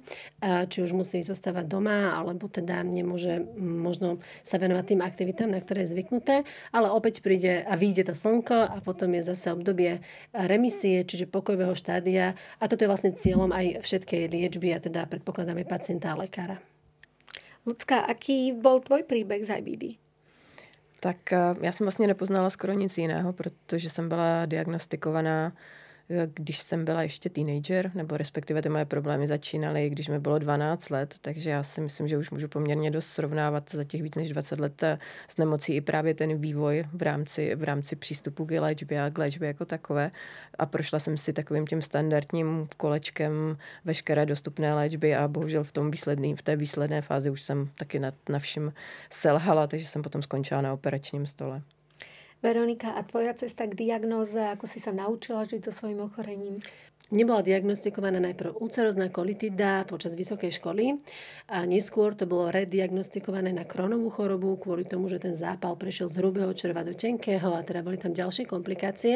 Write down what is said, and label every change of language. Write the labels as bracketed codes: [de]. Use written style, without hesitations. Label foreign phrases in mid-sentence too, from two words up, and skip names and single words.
[sk] Či už musí zostávať doma, alebo teda nemôže možno sa venovať tým aktivitám, na ktoré je zvyknuté, ale opäť príde a vyjde to slnko a potom je zase obdobie remisie, čiže pokojového štádia. A toto je vlastne cieľom aj všetkej liečby a teda predpokladáme pacienta a lekára. Ľudská, aký bol tvoj príbeh z IBD? [cs] Tak já jsem vlastně nepoznala skoro nic jiného, protože jsem byla diagnostikovaná, když jsem byla ještě teenager, nebo respektive ty moje problémy začínaly, když mi bylo 12 let, takže já si myslím, že už můžu poměrně dost srovnávat za těch víc než 20 let s nemocí i právě ten vývoj v rámci přístupu k léčbě a k léčbě jako takové. A prošla jsem si takovým tím standardním kolečkem veškeré dostupné léčby a bohužel v té výsledné fázi už jsem taky na všem selhala, takže jsem potom skončila na operačním stole. [sk] Veronika, a tvoja cesta k diagnóze, ako si sa naučila žiť so svojím ochorením? Nebola diagnostikovaná najprv ulcerozná kolitida počas vysokej školy a neskôr to bolo rediagnostikované na Crohnovú chorobu kvôli tomu, že ten zápal prešiel z hrubého čreva do tenkého a teda boli tam ďalšie komplikácie.